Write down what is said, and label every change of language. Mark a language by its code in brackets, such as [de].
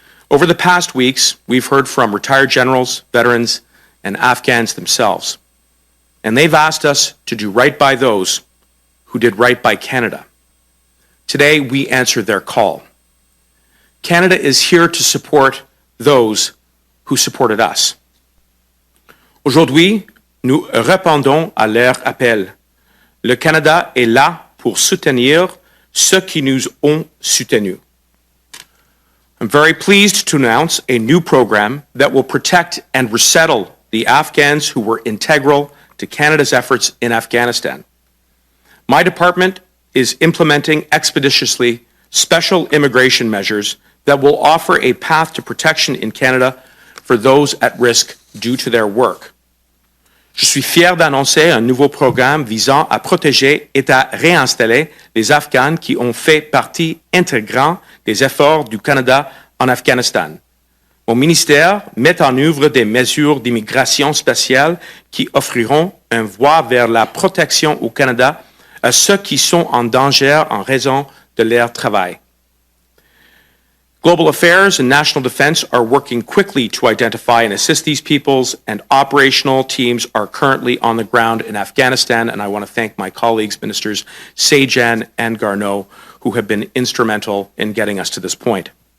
[en] Over the past weeks, we've heard from retired generals, veterans, and Afghans themselves. And they've asked us to do right by those who did right by Canada. Today, we answer their call. Canada is here to support those who supported us. [fr] Aujourd'hui, nous répondons à leur appel. Le Canada est là pour soutenir ceux qui nous ont soutenus. [en] I'm very pleased to announce a new program that will protect and resettle the Afghans who were integral to Canada's efforts in Afghanistan. My department is implementing expeditiously special immigration measures that will offer a path to protection in Canada for those at risk due to their work. [fr] Je suis fier d'annoncer un nouveau programme visant à protéger et à réinstaller les Afghans qui ont fait partie intégrante des efforts du Canada en Afghanistan. Mon ministère met en œuvre des mesures d'immigration spéciales qui offriront une voie vers la protection au Canada à ceux qui sont en danger en raison de leur travail. [en] Global Affairs and National Defense are working quickly to identify and assist these peoples, and operational teams are currently on the ground in Afghanistan, and I want to thank my colleagues, Ministers Sajjan and Garneau, who have been instrumental in getting us to this point.